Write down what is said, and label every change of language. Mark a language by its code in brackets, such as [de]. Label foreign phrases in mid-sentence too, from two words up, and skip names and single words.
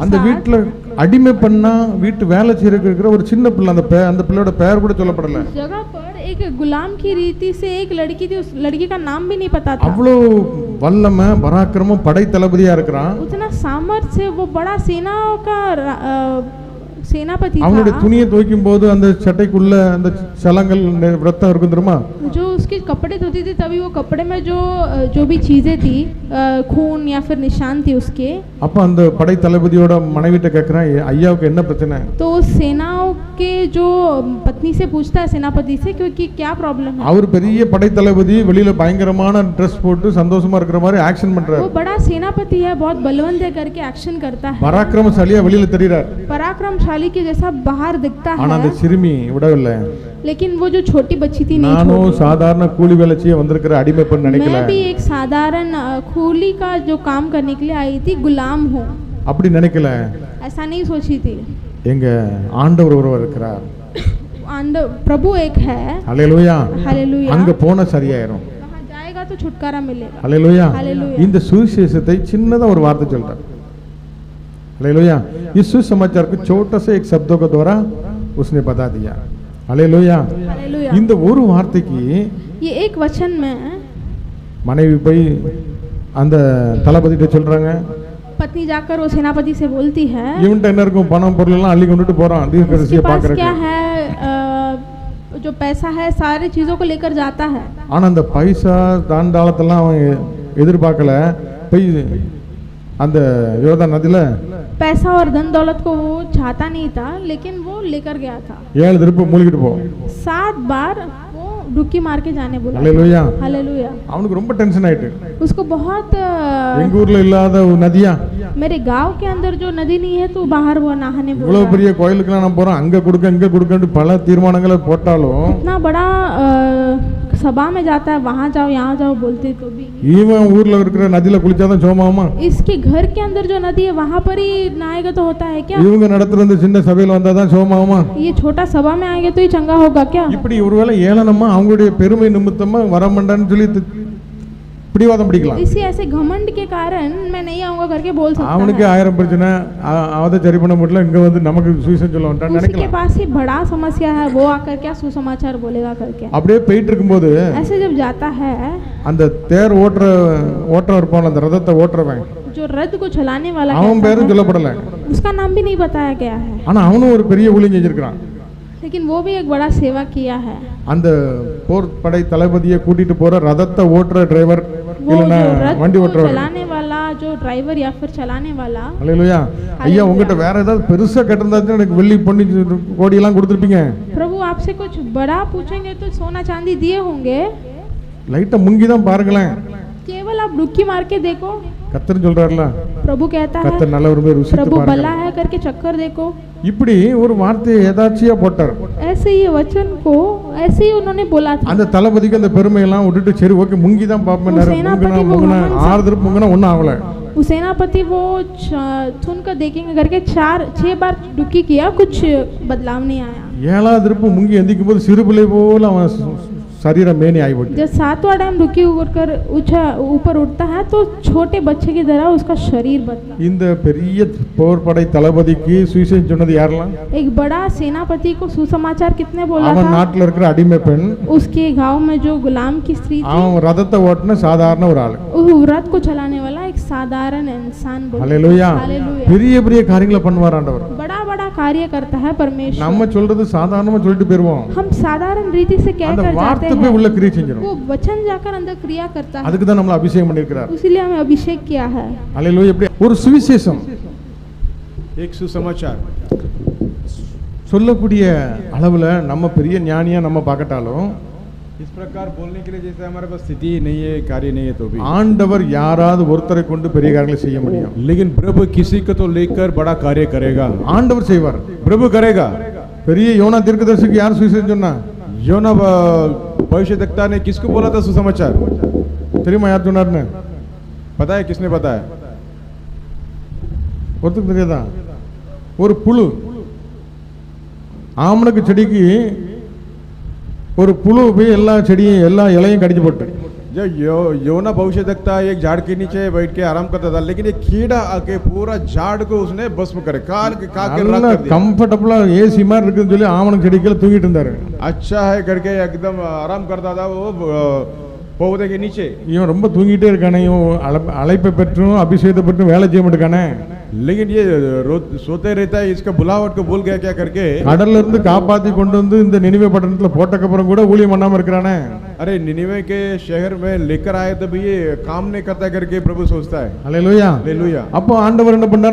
[ta] அந்த [hi] साथ [ta] வீட்டுல அடிமை பண்ணா வீட்டு வேலை செய்யறதுக்கு இருக்கிற ஒரு சின்ன பிள்ளை அந்த பிள்ளையோட பெயர் கூட சொல்லப்படல. [hi] उस जगह पर एक गुलाम की रीति से एक लड़की थी, उस लड़की का नाम भी नहीं पता था। [ta] அவ்வளோ வல்லமை பராக்கிரமம் படை தளபதியா இருக்கிறான். [hi] उतना सामर्थ्य से वो बड़ा सेनाओं का सेनापति [ta] அவனுடைய [hi] था। [ta] துணியை துவைக்கும் போது அந்த சட்டைக்குள்ள அந்த சலங்கள் ரத்தம் இருக்கும் தெரியுமா? [hi] जो उसके कपड़े धोती थी तभी वो कपड़े में जो भी चीजें थी खून या फिर निशान थी उसके। [ta] அப்ப அந்த படை தளபதியோட மனைவிட்ட கேக்குறான் ஐயாவுக்கு என்ன பிரச்சனை? [hi] तो सेनाओं के जो पत्नी से पूछता है सेनापति से क्योंकि क्या प्रॉब्लम है। [ta] அவர் பெரிய படை தளபதி வெளியில பயங்கரமான ட்ரெஸ் போட்டு சந்தோஷமா இருக்கிற மாதிரி ஆக்ஷன் பண்றாரு. [hi] वो बड़ा सेनापति है, बहुत बलवंत है करके एक्शन करता है, [ta] பராக்கிரமசாலியா வெளியில தெரியுறார். [hi] पराक्रमशाली के जैसा बाहर दिखता [ta] ஆனா அந்த [hi] है, [ta] சிறுமி விடவில்லை. [hi] लेकिन वो जो छोटी बच्ची थी नहीं [ta] நானும் [hi] छोड़ी। [ta] சாதாரண கூலி வேலை செய்ய வந்திருக்கிற அடிமை பெண் நினைக்கல. [hi] मैं भी एक साधारण खूली का जो काम करने के लिए आई थी गुलाम हूँ, [ta] அப்படி நினைக்கல. [hi] ऐसा नहीं सोची थी। [ta] எங்க ஆண்டவர் ஒருவர் இருக்கிறார். [hi] प्रभु एक है। [ta] ஹல்லேலூயா. [hi] हालेलुया। [ta] அங்க போனா சரியாயிரும். [hi] वहाँ जाएगा तो छुटकारा मिलेगा। [ta] ஹல்லேலூயா. [hi] हालेलुया। [ta] இந்த சுவிசேஷத்தை சின்னதா ஒரு வார்த்தை சொல்றார். [hi] हालेलुया। इस सुसमाचार को छोटा से एक शब्दों के द्वारा उसने बता दिया। हालेलुया। हालेलुया। [ta] இந்த ஒரு வார்த்தைக்கு [hi] ये एक वचन में [ta] மனைவி போய் அந்த தளபதிட்ட சொல்றாங்க, [hi] पत्नी जाकर वो सेनापति से बोलती है [ta] இவன்ட்ட என்ன இருக்கும் பணம் பொருள் எல்லாம் அள்ளி கொண்டுட்டு போறான் [hi] उसके [ta] தீர்க்கதரிசியை [hi] पास क्या [ta] பார்க்கறதுக்கு. [hi] है जो पैसा है सारी चीजों को लेकर जाता है। [ta] ஆனா அந்த பைசா தாண்டாளத்தெல்லாம் அவன் எதிர்பார்க்கல. போய் அந்த யோர்தான் நதியில [hi] पैसा और धन दौलत को वो चाहता नहीं था, लेकिन वो लेकर गया था। [ta] 7 திருப்பு மூழ்கிட்டு போ. [hi] 7 बार वो डुबकी मार के जाने बोला। हालेलुया। हालेलुया। [ta] அவனுக்கு ரொம்ப டென்ஷன் ஆயிட்டு. [hi] उसको बहुत [ta] எங்க ஊர்ல இல்லாத ஒரு நதியா, [hi] मेरे गांव के अंदर जो नदी नहीं है तो बाहर वो नहाने बोला। [ta] இவ்வளவு பெரிய கோயிலுக்குலாம் நான் போறோம் அங்க கொடுக்க இங்க கொடுக்கன்னு பல தீர்மானங்களை போட்டாலும் [hi] इतना बड़ा सभा में जाता है, वहाँ जाओ यहाँ जाओ बोलते तो भी [ta] இவன் ஊர்ல இருக்கிற நதியில குளிச்சாதான் சோமாமா. [hi] इसके घर के अंदर जो नदी है वहाँ पर ही नहाएगा तो होता है क्या? [ta] இவங்க நடத்துற இந்த சின்ன சபையில வந்தாதான் சோமாமா. [hi] ये छोटा सभा में आएंगे तो ही चंगा होगा क्या? [ta] இப்படி ஒருவேளை ஏளனமா அவங்களுடைய பெருமை நிமித்தமா வரமாட்டான்னு சொல்லி பிடிவாதம் பிடிக்கலாம். [hi] इसी ऐसे घमंड के कारण मैं नहीं आऊंगा करके बोल सकता [ta] அவனுக்கு [hi] है। [ta] 1000 பிரச்சனை அவதை சரி பண்ண முடியல, இங்க வந்து நமக்கு சுவிசேஷம் சொல்ல வந்துட்டான்னு [hi] उसके [ta] நினைக்கலாம். [hi] पास ही बड़ा समस्या है, वो आकर क्या सुसमाचार बोलेगा करके। [ta] அப்படியே போயிட்டு இருக்கும்போது [hi] ऐसे जब जाता है [ta] அந்த தேர் ஓட்டுறவர் இருப்பான், அந்த ரதத்தை ஓட்டுறவன், [hi] जो रथ को चलाने वाला [ta] அவன் [hi] कहता [ta] பேரும் [hi] है, [ta] சொல்லப்படல. [hi] उसका नाम भी नहीं बताया गया है, [ta] ஆனா அவனும் ஒரு பெரிய ஊழியம் செஞ்சிருக்கான். [hi] लेकिन वो भी एक बड़ा सेवा किया है। [ta] அந்த போர் படை தளபதியை கூட்டிட்டு போற ரதத்தை ஓட்டுற டிரைவர் [hi] वो [ta] இல்லனா [hi] जो रथ [ta] வண்டி [hi] को [ta] ஓட்டுறவர். [hi] चलाने वाला जो ड्राइवर या फिर चलाने वाला। [ta] ஹல்லேலூயா. ஐயா உங்ககிட்ட வேற ஏதாவது பெருசா கட்டிருந்தாச்சும் எனக்கு வெள்ளி பொன்னி கோடி எல்லாம் கொடுத்துருப்பீங்க. [hi] प्रभु आपसे कुछ बड़ा पूछेंगे तो सोना चांदी दिए होंगे, [ta] லைட்டா முங்கி தான் பாருங்களேன். [hi] केवल आप डुबकी मार के देखो। [ta] கர்த்தர் சொல்றாருல, [hi] प्रभु कहता है [ta] கர்த்தர் நல்லவருமே ருசித்து [hi] प्रभु भला [ta] பாருங்க. [hi] है करके चक्कर देखो। [ta] இப்படி ஒரு வார்த்தையை ஏதாச்சியா போட்டார். [hi] ऐसे ही वचन को ऐसे ही उन्होंने बोला था। [ta] அந்த தளபதிக்கு அந்த பெருமையெல்லாம் விட்டுட்டு சரி ஓகே முங்கி தான் பாப்பேன். [hi] सेनापति वो [ta] முங்கனா [hi] घमंड से- [ta] 6 திருப்பு முங்கனா ஒன்றும் ஆகல. [hi] वो सेनापति वो सुन कर देखेंगे करके 4-6 बार डुबकी किया, कुछ बदलाव नहीं आया। [ta] 7வது திருப்பு முங்கி எந்திக்கும் போது சிறு பிள்ளை போல அவன் [hi] शरीर मेनी आई बोली जब सातवां टाइम रुकी होकर ऊपर उठता है तो छोटे बच्चे की तरह उसका शरीर बदला। [ta] இந்த பெரிய போர் படை தளபதிக்கு சுவிசேஷம் சொன்னது யாரெல்லாம்? [hi] एक बड़ा सेनापति को सुसमाचार कितने बोला [ta] அவன் [hi] था? [ta] நாட்டுல இருக்கிற அடிமை பெண், [hi] उसके गांव में जो गुलाम की स्त्री थी, [ta] அவன் ரதத்தை ஓட்டுன சாதாரண ஒரு ஆளு. [hi] वो रथ को चलाने वाला एक साधारण इंसान बोला। [ta] ஹalleluya. [hi] हालेलुया। [ta] பெரிய பெரிய காரியங்களை பண்ணுவார் ஆண்டவர். [hi] बड़ा बड़ा कार्य करता है परमेश्वर। [ta] நம்ம சொல்றது சாதாரணமா சொல்லிட்டு போயிருவோம். [hi] हम साधारण रीति से कह [ta] அந்த [hi] कर जाते [ta] வார்த்தை போய் [hi] हैं, [ta] உள்ள கிரியை செஞ்சிரும். [hi] वो वचन जाकर अंदर क्रिया करता है। [ta] அதுக்கு தான் நம்மள அபிஷேகம் பண்ணிருக்கிறார். [hi] इसीलिए हमें अभिषेक किया है। [ta] ஹalleluya. எப்படி ஒரு சுவிசேஷம் [hi] एक सुसमाचार [ta] சொல்லக்கூடிய அளவுல நம்ம பெரிய ஞானியா நம்ம பார்க்கட்டாலும் [hi] इस प्रकार बोलने के लिए जैसे हमारे पास स्थिति नहीं है, कार्य नहीं है, तो भी [ta] ஆண்டவர் யாராவது ஒருத்தரை கொண்டு பெரிய காரியங்களை செய்ய முடியும். [hi] लेकिन प्रभु किसी को तो लेकर बड़ा कार्य करेगा, [ta] ஆண்டவர் செய்வார். [hi] प्रभु करेगा। [ta] பெரிய யோனா தீர்க்கதரிசிக்கு யார் சுவிசேஷம் சொன்னா? [hi] योना भविष्यद्वक्ता ने किसको बोला था सुसमाचार? [ta] தெரியுமா யார் சொன்னார்னு? [hi] पता है किसने बताया? [ta] ஒருத்தருக்கு தெரியாதா? ஒரு புழு, ஆமணக்கு செடிக்கு ஒரு புழு போய் எல்லா செடியும் எல்லா இலையும் கடிச்சு போட்டு [hi] जब योना भविष्यद्वक्ता एक झाड़ के नीचे बैठ के आराम करता था, लेकिन एक कीड़ा आके पूरा झाड़ को उसने भस्म करे, खा के राख [ta] நல்லா [hi] कर दिया। [ta] கம்ஃபர்டபுளா ஏசி மாதிரி இருக்குன்னு சொல்லி ஆமணக்கு செடிக்குள்ள தூங்கிட்டு இருந்தாரு. [hi] अच्छा है करके एकदम आराम करता था वो पौधे के नीचे। [ta] இவன் ரொம்ப தூங்கிட்டே இருக்கானே, இவன் அழைப்பை பெற்றும் அபிஷேகத்தை பெற்றும் வேலை செய்ய மாட்டேக்கானே. [hi] लेकिन ये सोते रहता है, इसका बुलावट को भूल गया क्या करके। [ta] கடல்ல இருந்து காப்பாத்தி கொண்டு வந்து இந்த நினிவே பட்டணத்துல போட்டக்கப்புறம் கூட ஊழியம் பண்ணாம இருக்கிறானே. [hi] अरे निनिवे के शहर में लेकर आए तो भी ये काम नहीं करता करके प्रभु सोचता है। [ta] ஹalleluya. [hi] हालेलुया। [ta] அப்போ ஆண்டவர் என்ன பண்ணார்?